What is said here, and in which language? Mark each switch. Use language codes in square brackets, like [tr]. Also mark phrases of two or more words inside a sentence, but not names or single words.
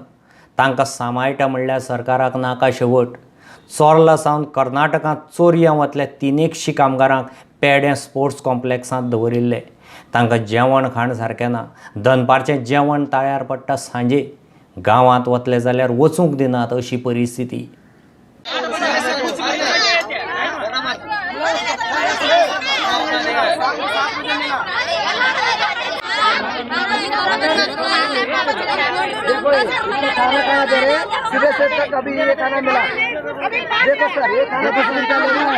[kok] तांकां सांबाळटा म्हणल्यार सरकाराक नाका शेवट। चोर्ला सावन कर्नाटकांत चोरयां वतल्या 300 कामगारांक पेडे स्पोर्ट्स कॉम्प्लेक्सांत दवरिल्ले। तांकां जेवण खाण सारकें ना। दनपारचें जेवण ताळ्यार पडटा सांजे। गांवांत वतले जाल्यार वचूंक दिनात अशी परिस्थिती। [hi] देखो खाना कहाँ दे रहे हैं? सुबह से तक अभी ये खाना मिला। देखो सर, ये खाना कुछ मिलता नहीं है।